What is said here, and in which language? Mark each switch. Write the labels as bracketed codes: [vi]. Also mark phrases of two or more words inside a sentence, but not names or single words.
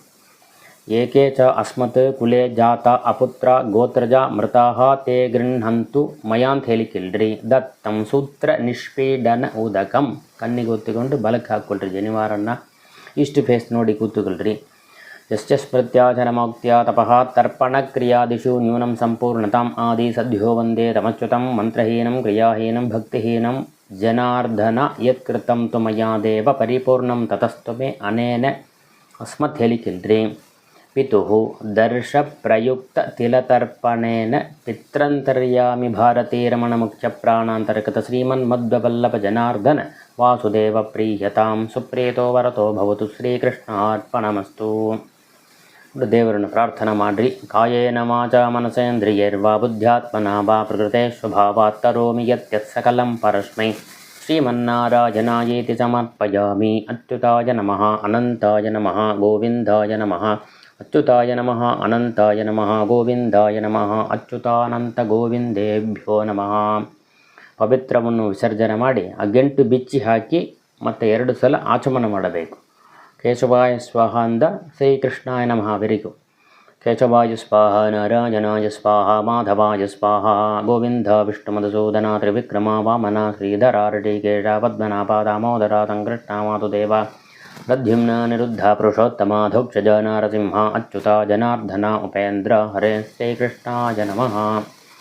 [sa] ಏಕೆ ಚ ಅಸ್ಮತ್ ಕುಲೆ ಜಾತ ಅಪುತ್ರ ಗೋತ್ರಜ ಮೃತಾಃ ತೇ ಗೃಹಂತು ಮಯಾಂತ ಹೇಳಿಕಿಲ್ರಿ ದತ್ತಂ ಸೂತ್ರ ನಿಷ್ಪೀಡನ ಉದಕಂ. [kn] ಕಣ್ಣಿಗೆ ಒತ್ತಿಕೊಂಡು ಬಲಕ್ಕೆ ಹಾಕ್ಕೊಳ್ರಿ ಜನಿವಾರನ್ನು. ಇಷ್ಟು ಫೇಸ್ ನೋಡಿ ಕೂತುಕೊಳ್ರಿ. [sa] ಯಶ್ಚ ಸ್ಮೃತ್ಯಾಚನಮೌಕ್ತ್ಯ ತಪಃ ತರ್ಪಣ ಕ್ರಿಯಾದಿಷು ನ್ಯೂನಂ ಸಂಪೂರ್ಣತಾಂ ಆದಿ ಸದ್ಯೋ ವಂದೇ ತಮಚ್ಯುತಂ ಮಂತ್ರಹೀನಂ ಕ್ರಿಯಾಹೀನಂ ಭಕ್ತಿಹೀನಂ ಜನಾರ್ದನ ಯತ್ಕೃತಂ ತು ಮಯಾ ದೇವ ಪರಿಪೂರ್ಣಂ ತತಸ್ತು ಮೇ ಅನೇನ ಅಸ್ಮತ್ ಹೇಳಿಕಿಲ್ರಿ. ಪಿತುಃ ದರ್ಶ ಪ್ರಯುಕ್ತ ತಿಲತರ್ಪಣೇನ ಪಿತ್ರಂತರ್ಯಾಮಿ ಭಾರತೀ ರಮಣ ಮುಖ್ಯ ಪ್ರಾಣಾಂತರ್ಗತ ಶ್ರೀಮನ್ಮಧ್ವವಲ್ಲಭ ಜನಾರ್ದನ ವಾಸುದೇವ ಪ್ರೀಯತಾಂ ಸುಪ್ರೀತೋ ವರತೋ ಭವತು ಶ್ರೀಕೃಷ್ಣಾರ್ಪಣಮಸ್ತು. [kn] ದೇವರನ್ನು ಪ್ರಾರ್ಥನಾ ಮಾಡಿರಿ. [sa] ಕಾಯೇನ ವಾಚಾ ಮನಸೇಂದ್ರಿಯೈರ್ವಾ ಬುದ್ಧ್ಯಾತ್ಮನಾ ವಾ ಪ್ರಕೃತೆ ಸ್ವಭಾವಾತ್ ಕರೋಮಿ ಯತ್ಯತ್ ಸಕಲಂ ಪರಸ್ಮೈ ಶ್ರೀಮನ್ನಾರಾಯಣಾಯೇತಿ ಸಮರ್ಪಯಾಮಿ. ಅಚ್ಯುತಾಯ ನಮಃ ಅನಂತಾಯ ನಮಃ ಗೋವಿಂದಾಯ ನಮಃ ಅಚ್ಯುತಾಯ ನಮಃ ಅನಂತಾಯ ನಮಃ ಗೋವಿಂದಾಯ ನಮಃ ಅಚ್ಯುತಾನಂತ ಗೋವಿಂದೇಭ್ಯೋ ನಮಃ. [kn] ಪವಿತ್ರವನ್ನು ವಿಸರ್ಜನೆ ಮಾಡಿ ಆ ಗಂಟು ಬಿಚ್ಚಿ ಹಾಕಿ ಮತ್ತೆ 2 ಸಲ ಆಚಮನ ಮಾಡಬೇಕು. [sa] ಕೇಶವಾಯ ಸ್ವಾಹ ಅಂದ ಶ್ರೀಕೃಷ್ಣಾಯ ನಮಃ. ವೆರಿಗು. ಕೇಶವಾಯ ಸ್ವಾಹ ನಾರಾಯಣಾಯ ಸ್ವಾಹ ಮಾಧವಾಯ ಸ್ವಾಹ ಗೋವಿಂದ ವಿಷ್ಣು ಮಧುಸೂದನ ತ್ರಿವಿಕ್ರಮ ವಾಮನ ಶ್ರೀಧರ ಋಷಿಕೇಶ ಪದ್ಮನಾಭ ದಾಮೋದರ ಸಂಕೃಷ್ಣ ವಾಸುದೇವ ಪ್ರದ್ಯುಮ್ನ ನಿರುದ್ಧ ಪುರುಷೋತ್ತಮ ಧೌಕ್ಷಜ ನಾರಸಿಂಹ ಅಚ್ಯುತ ಜನಾರ್ದನ ಉಪೇಂದ್ರ ಹರೇ ಶ್ರೀಕೃಷ್ಣಾಯ ನಮಃ.